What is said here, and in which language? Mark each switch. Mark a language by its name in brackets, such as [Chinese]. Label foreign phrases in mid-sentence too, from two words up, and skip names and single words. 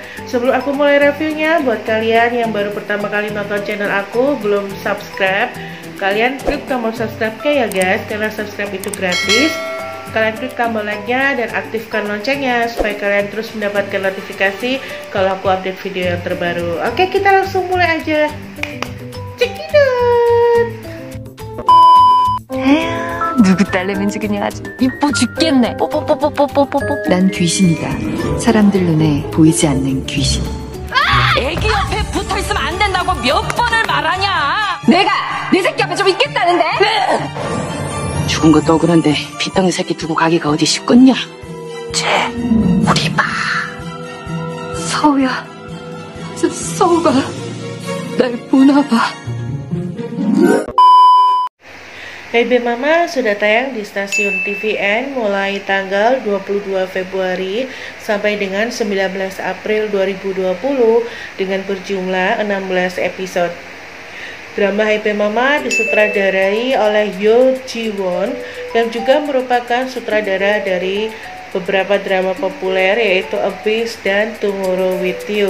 [Indonesian] Sebelum aku mulai reviewnya, buat kalian yang baru pertama kali nonton channel aku, belum subscribe, kalian klik tombol subscribe-nya ya guys, karena subscribe itu gratis. Kalian klik tombol like-nya dan aktifkan loncengnya supaya kalian terus mendapatkan notifikasi kalau aku update video yang terbaru. Oke, kita langsung mulai aja. [English] Check it out. [Korean] 누구 딸내미인지 그냥 아주 이뻐 죽겠네. 뽀뽀뽀뽀뽀뽀뽀뽀. 난 귀신이다. 사람들 눈에 보이지 않는 귀신. 애기 옆에 붙어있으면 안 된다고 몇 번을 말하냐. 내가 내 새끼 앞에 좀 있겠다는데. 죽은 것도 억울한데 핏덩이 새끼 두고 가기가 어디 쉽겠냐. 쟤 우리 봐. 서우야, 서우가 날 보나 봐. [Indonesian] Hey Bae Mama sudah tayang di stasiun TVN mulai tanggal 22 Februari sampai dengan 19 April 2020 dengan berjumlah 16 episode. Drama Hey Bae Mama disutradarai oleh Yoo Ji-won yang juga merupakan sutradara dari beberapa drama populer yaitu Abyss dan Tomorrow with You.